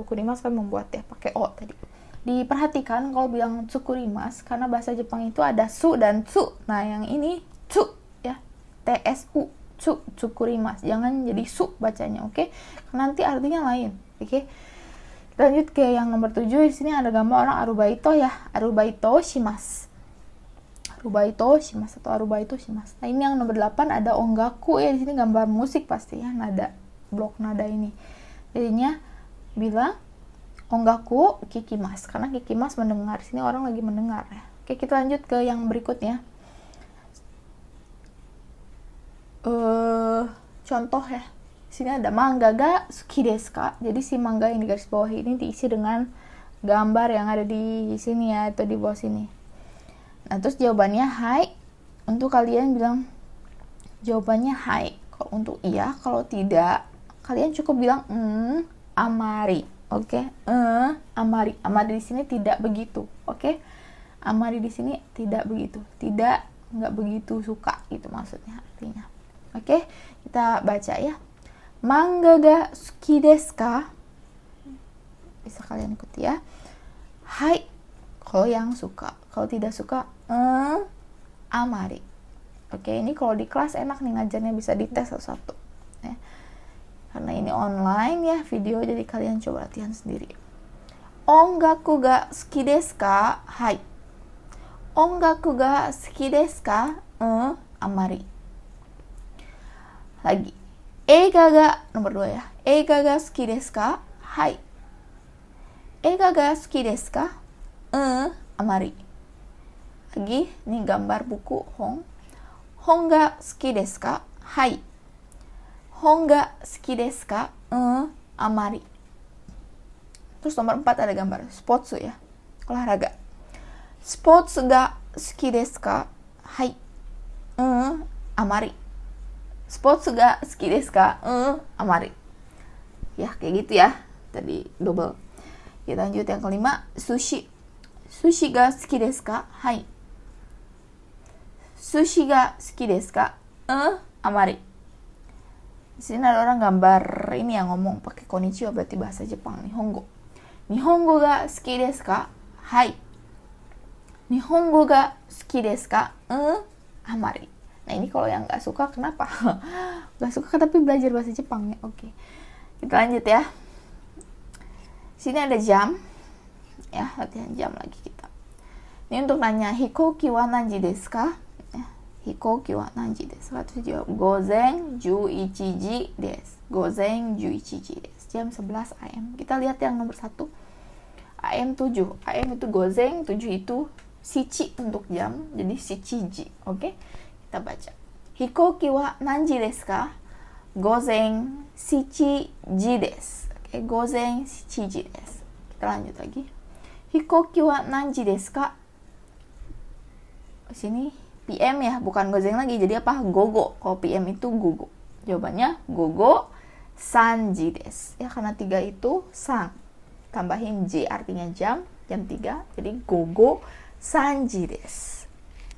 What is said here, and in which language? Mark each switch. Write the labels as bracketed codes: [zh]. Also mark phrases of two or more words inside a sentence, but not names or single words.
[id] Tsukurimasu kan membuat ya, pakai o tadi. Diperhatikan kalau bilang tsukurimasu karena bahasa Jepang itu ada su dan tsu. Nah, yang ini tsu ya. TSU. Tsukurimasu, jangan jadi su bacanya, oke? Nanti artinya lain, oke? Lanjut ke yang nomor 7. Di sini ada gambar orang arubaito ya, [ja] アルバイトします. アルバイトします atau アルバイトします. [id] Nah, ini yang nomor 8 ada ongaku ya, di sini gambar musik pasti ya, nada, blok nada ini. Jadinya bilang [ja] 音楽聞きます, [id] karena kikimasu mendengar. Sini orang lagi mendengar ya. Oke, kita lanjut ke yang berikutnya. Contoh ya, sini ada [ja] 漫画が好きですか. [id] Jadi si manga yang di garis bawah ini diisi dengan gambar yang ada di sini ya, atau di bawah sini. Nah, terus jawabannya hai. Untuk kalian bilang jawabannya hai. Kalau untuk iya, kalau tidak kalian cukup bilang amari. Oke? Amari. Amari di sini tidak begitu. Oke? Amari di sini tidak begitu. Nggak begitu suka gitu maksudnya artinya. Oke, kita baca ya. [ja] 漫画が好きですか? [id] Bisa kalian ikuti ya. Hai, kalau yang suka. Kalau tidak suka, amari. Oke, ini kalau di kelas enak nih ngajarnya, bisa dites satu-satu. Ya. Karena ini online ya video, jadi kalian coba latihan sendiri. [ja] 音楽が好きですか? Hai. 音楽が好きですか? Amari. [id] Lagi. [ja] 映画が, [id] nomor 2 ya. [ja] 映画が好きですか? はい。映画が好きですか? Amari. [id] Lagi, ini gambar buku hong. [ja] 本が好きですか? はい。本が好きですか? Amari. [id] Terus nomor 4 ada gambar sportsu ya. Olahraga. [ja] スポーツが好きですか？はい. あまり。スポーツが好きですか? Amari. [id] Ya, kayak gitu ya. Tadi double. Kita lanjut yang kelima, sushi. [ja] 寿司が好きですか? Hai. 寿司が好きですか? Amari. [id] Di sini ada orang gambar ini yang ngomong pakai konnichiwa, berarti bahasa Jepang, Nihongo. [ja] 日本語が好きですか? Hai. 日本語が好きですか? Amari. [id] Nah, ini kalau yang nggak suka kenapa? Nggak suka tapi belajar bahasa Jepang ya. Oke. Kita lanjut ya. Sini ada jam. Ya, latihan jam lagi kita. Ini untuk nanya [ja] 飛行機は何時ですか? [id] Ya, [ja] 飛行機は何時ですか? [id] Terus jawab [ja] 午前11時です. 午前11時です. [id] Jam 11 AM. Kita lihat yang nomor 1. AM 7. AM itu gozen, 7 itu shichi untuk jam. Jadi shichiji. Oke? Kita baca. [ja] 飛行機は何時ですか？午前7時です. Oke, 午前7時です. [id] Kita lanjut lagi. [ja] 飛行機は何時ですか? [id] Sini PM ya, bukan gozen lagi. Jadi apa? Gogo. Kalau PM itu gogo. Jawabannya [ja] 午後3時です. [id] Ya, karena 3 itu san. Tambahin J artinya jam 3. Jadi [ja] 午後3時です.